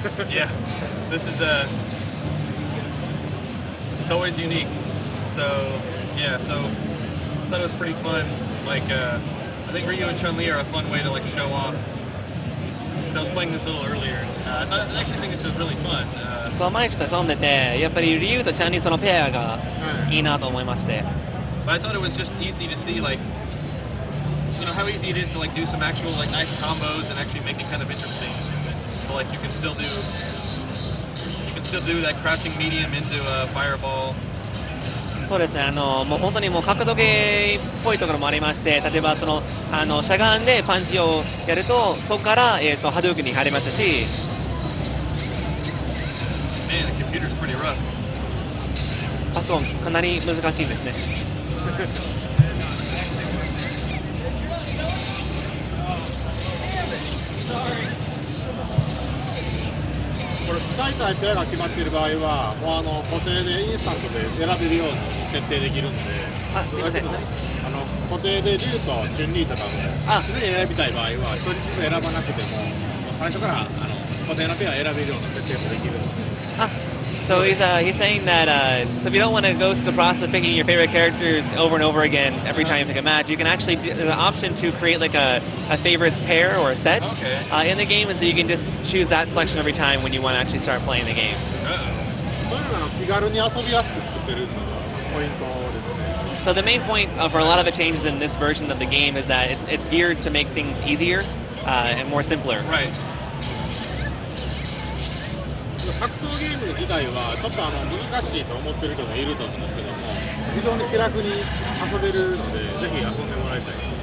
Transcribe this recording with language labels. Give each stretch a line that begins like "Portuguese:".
English: Yeah, this is it's always unique. So yeah, so I thought it was pretty fun. Like I think Ryu and Chun-Li are a fun way to like show off. I was playing this a little earlier. I actually think this is really fun.
Japanese: そう毎日と遊んでて、やっぱりリュウとチャンリそのペアがいいなと思いまして。
English: But I thought it was just easy to see, like, you know, how easy it is to like do some actual like nice combos and actually make it kind of interesting. So like you can still do that crouching medium into a fireball.
Japanese: そうですね、もう本当にもう角度ゲーっぽいところもありまして、例えばそのしゃがんでパンチをやると、そこから波動拳に入りますし。
English: Man, the computer's pretty rough.
Japanese: パソコンかなり難しいですね。これ使いたいペアが決まっている場合はもう固定でインスタントで選べるように設定できるんで、すいません。固定で竜とチュンリーとかも常に選びたい場合は一人ずつ選ばなくても最初から固定のペア選べるような設定もできるので。
English: So he's saying that so if you don't want to go through the process of picking your favorite characters over and over again every time you pick a match, you can actually there's an option to create like a favorites pair or a set in the game, and so you can just choose that selection every time when you want to actually start playing the game.
Japanese: そういうのが気軽に遊びやすく作ってるのがポイントですね。
English: So the main point for a lot of the changes in this version of the game is that it's geared to make things easier and more simpler. Right.
Japanese: 格闘ゲーム自体はちょっと難しいと思ってる人もいると思うんですけども、非常に気楽に遊べるので、ぜひ遊んでもらいたい。